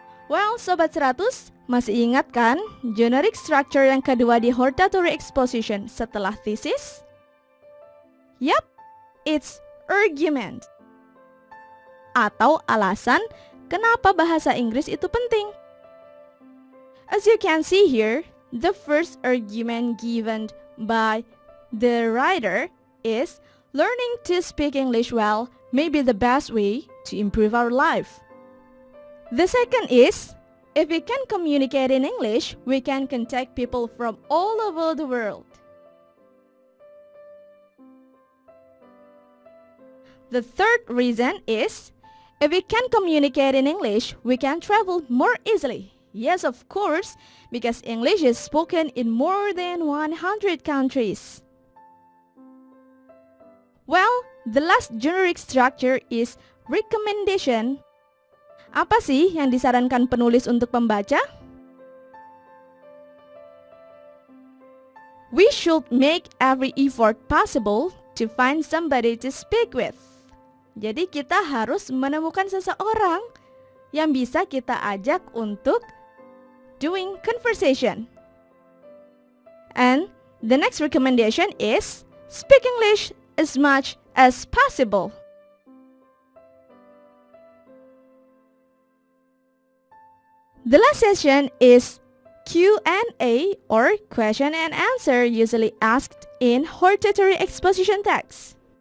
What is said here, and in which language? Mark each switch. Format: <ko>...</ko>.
<id>Well, Sobat 100, masih ingat kan generic structure yang kedua di hortatory exposition setelah thesis?</id> <en>Yap, it's argument.</en> <id>Atau alasan kenapa bahasa Inggris itu penting.</id> <en>As you can see here, the first argument given by the writer is learning to speak English well may be the best way to improve our life. The second is, if we can communicate in English, we can contact people from all over the world. The third reason is, if we can communicate in English, we can travel more easily. Yes, of course, because English is spoken in more than 100 countries. Well, the last generic structure is recommendation.</en> <id>Apa sih yang disarankan penulis untuk pembaca?</id> <en>We should make every effort possible to find somebody to speak with.</en> <id>Jadi kita harus menemukan seseorang yang bisa kita ajak untuk</id> <en>doing conversation. And the next recommendation is speak English as much as possible. The last session is Q&A or question and answer usually asked in hortatory exposition text.</en>